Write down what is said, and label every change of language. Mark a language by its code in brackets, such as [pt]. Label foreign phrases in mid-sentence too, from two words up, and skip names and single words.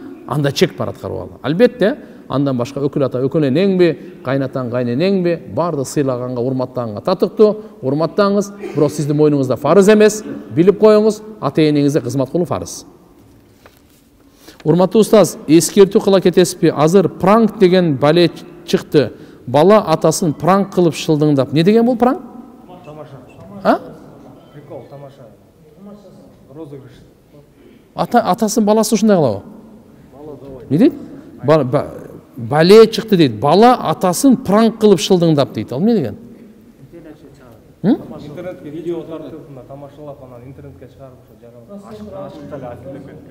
[ky] Анда чек бар, аткарбагыла. Албетте андан башка өкүл ата, өкүл энеңби, кайнатаң, кайненеңби, барды сыйлаганга, урматтаганга татыктуу, урматтаңыз. Бирок сиздин мойнуңузда фарыз эмес, билип коюңуз, ата-энеңизге кызмат кылуу фарыз. Урматтуу устаз, эскертүү кыла кетесизби? Азыр пранк деген бале чыкты. Бала атасын пранк кылып шылдыңдап. Не деген бул пранк? Тамаша. Прикол, тамаша. Розыгрыш. Атасын баласы ушундай кылабы? Не дейт? Бале чыкты дейт. Бала атасын пранк кылып шылдыңдап дейт. Ал эмне деген? Интернетке видео тартып, тамашалап, анан интернетке чыгарып ошо ашыкталып